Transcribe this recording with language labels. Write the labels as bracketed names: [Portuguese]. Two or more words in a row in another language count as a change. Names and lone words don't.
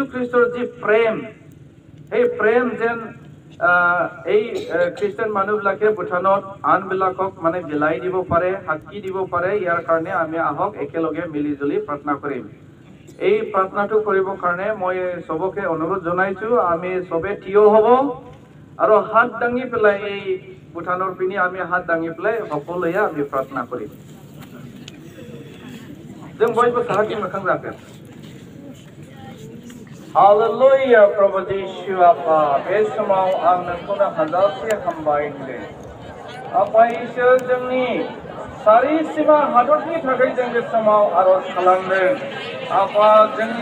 [Assamese] খ্ৰীষ্টৰ যি প্ৰেম এই প্ৰেম যেন এই খ্ৰীষ্টান মানুহবিলাকে ভুটানত আনবিলাকক মানে বিলাই দিব পাৰে সাক্ষী দিব পাৰে ইয়াৰ কাৰণে আমি আহক একেলগে মিলি জুলি প্ৰাৰ্থনা কৰিম এই প্ৰাৰ্থনাটো কৰিবৰ কাৰণে মই সবকে অনুৰোধ জনাইছো আমি সবে থিয় হ'ব আৰু হাত দাঙি পেলাই এই ভুটানৰ পিনি আমি হাত দাঙি পেলাই সকলোৱে আমি প্ৰাৰ্থনা কৰিম [Bodo] जों बयबो साहाखि मोखां जागोन हालेलुया प्रभु जिसु आफा बे समाव आं नोंखौनो हाजारसे हामबाय होदों आफा इसोर जोंनि सारिसीमा हादरनि थाखाय जों बे समाव आरज खालामदों आफा जोंनि